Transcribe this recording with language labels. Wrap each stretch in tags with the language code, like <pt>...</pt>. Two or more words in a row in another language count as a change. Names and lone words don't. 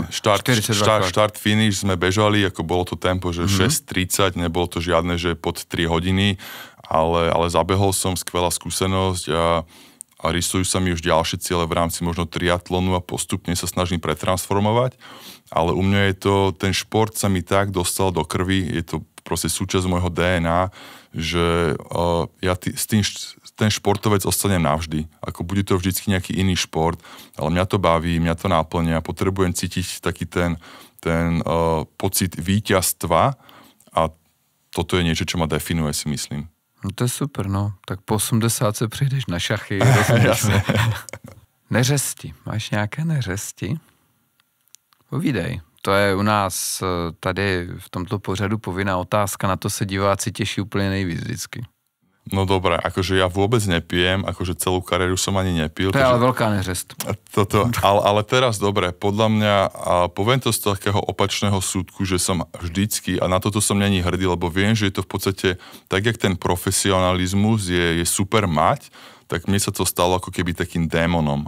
<sk>štart, finish sme bežali, ako bolo to tempo, že 6:30, nebolo to žiadne, že pod 3 hodiny, ale zabehol som, skvelá skúsenosť a rysujú sa mi už ďalšie ciele v rámci možno triatlonu a postupne sa snažím pretransformovať, ale u mňa je to, ten šport sa mi tak dostal do krvi, je to proste súčasť môjho DNA, že ten športovec ostanem navždy. Ako bude to vždycky nejaký iný šport, ale mňa to baví, mňa to náplňa, potrebujem cítiť taký ten pocit víťazstva a toto je niečo, čo ma definuje, si myslím.</sk> <cs>No to je super, no. Tak po 80 se přijdeš na šachy. Neřesti. Máš nějaké neřesti? Povídej. To je u nás tady v tomto pořadu povinná otázka, na to se diváci těší úplně nejvíc vždycky.</cs> <sk>No dobré, akože ja vôbec nepijem, akože celú kariéru som ani nepil. To je ale veľká neřest. Ale teraz dobre, podľa mňa, a poviem to z takého opačného súdku, že som vždycky, a na toto som není hrdý, lebo viem, že je to v podstate, tak jak ten profesionalizmus je super mať, tak mne sa to stalo ako keby takým démonom.</sk>